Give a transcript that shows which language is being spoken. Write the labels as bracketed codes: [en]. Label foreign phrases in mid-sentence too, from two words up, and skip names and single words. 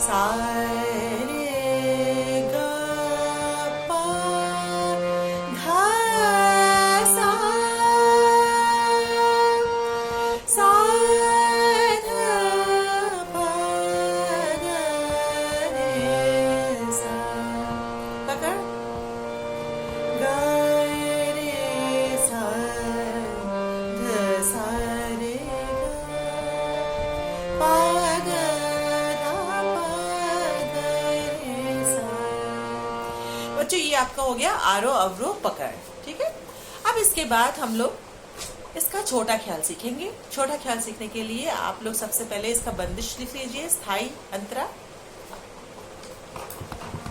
[hi] सा रे ग प ध सा सा ध प ग रे सा। पकड़ ग रे सा ध सा रे बच्चों, ये आपका हो गया आरोह अवरोह पकड़। ठीक है। अब इसके बाद हम लोग इसका छोटा ख्याल सीखेंगे। छोटा ख्याल सीखने के लिए आप लोग सबसे पहले इसका बंदिश लिख लीजिए, स्थाई अंतरा।